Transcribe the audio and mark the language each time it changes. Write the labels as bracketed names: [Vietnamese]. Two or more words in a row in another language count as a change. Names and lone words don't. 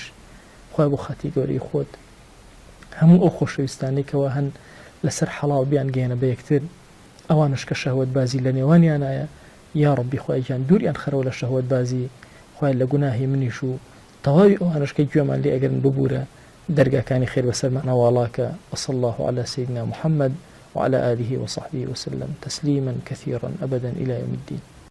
[Central Kurdish] خوای بۆ خاتی گەورەی خۆت هەموو ئەو خۆشەویستانێکەوە هەن لەسەر حەڵاڵ بیان گەێنە بە یەکتر، ئەوانش کە شەهوەت بازی لە نێوانیانایە، [Arabic] یا ڕەبی [Central Kurdish] خوایان دووریان خەرەوە لە شەهوەت بازی. خوای لە گوناهی منیش و تەواوی ئەوانش کە گوێمان لێ ئەگەرن ببوورە دەرگاکانی خێر بەسەرمانە واڵاکە. [Arabic] وصلى الله على سيدنا محمد وعلى آله وصحبه وسلم تسليما كثيرا أبدا إلى يوم الدين.